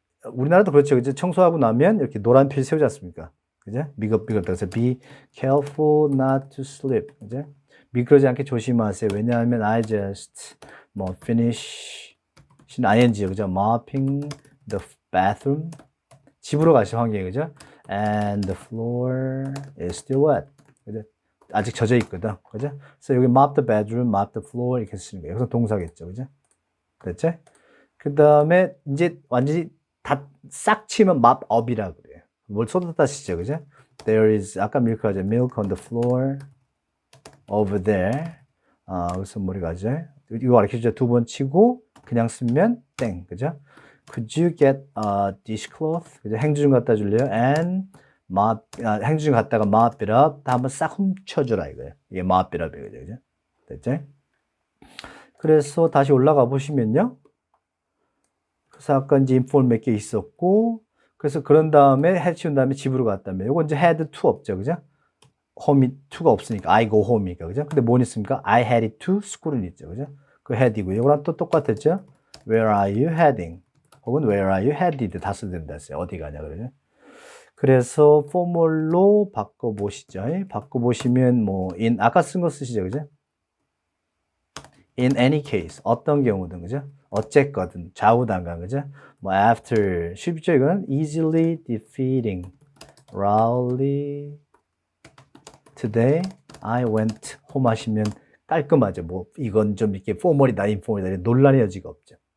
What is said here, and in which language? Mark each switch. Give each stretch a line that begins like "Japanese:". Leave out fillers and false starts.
Korean: 우리나라도 그렇죠. 그죠? 청소하고 나면 이렇게 노란 필 세우지 않습니까? 그죠? 미끄럽다.
English: 그래서 be careful not to slip.
Korean: 그죠? 미끄러지 않게 조심하세요. 왜냐하면
English: I just finish ing 그죠? mopping the bathroom.
Korean: 집으로 가실 환경이 그죠?
English: And the floor is still wet.
Korean: 그죠? 아직 젖어 있거든. 그죠?
English: 그래서 여기 mop the bedroom, mop the floor
Korean: 이렇게 쓰시는 거예요. 여기서 동사겠죠. 그죠? 됐죠? 그 다음에 이제 완전히 다 싹 치면 mop up이라고 그래요. 뭘 쏟았다 시죠. 그죠?
English: There is 아까 milk 하죠. milk on the floor over there.
Korean: 그래서 뭐리 가죠? 이거 가르쳐주죠. 두 번 치고 그냥 쓰면 땡. 그죠?
English: Could you get a dishcloth?
Korean: 그죠? 행주 좀 갖다 줄래요?
English: And
Korean: 행주 좀 갖다가
English: mop it up.
Korean: 다 한번 싹 훔쳐주라 이거예요. 이게 mop it up이에요. 그죠? 됐죠? 그래서 다시 올라가 보시면요. 그래서 아까 이제 inform 몇 개 있었고, 그래서 그런 다음에 해치운 다음에 집으로 갔다며. 요거 이제 had to 없죠. 그죠? home이 to가 없으니까 I go home이니까. 그죠? 근데 뭔 있습니까?
English: I headed to school은 있죠.
Korean: 그죠? 그 head이고. 요거랑 또 똑같았죠?
English: Where are you heading? 혹은 Where are you headed?
Korean: 다 써야 된다 했어요. 어디 가냐 그러죠? 그래서 formal로 바꿔보시죠. 바꿔보시면 in 아까 쓴 거 쓰시죠. 그죠?
English: in any case,
Korean: 어떤 경우든, 그죠? 어쨌거든, 좌우단간, 그죠? 뭐, after, 쉽죠, 이거는?
English: easily defeating Rowley today, I went home
Korean: 하시면 깔끔하죠. 뭐, 이건 좀 이렇게 포멀이다, 인포멀이다, 논란의 여지가 없죠.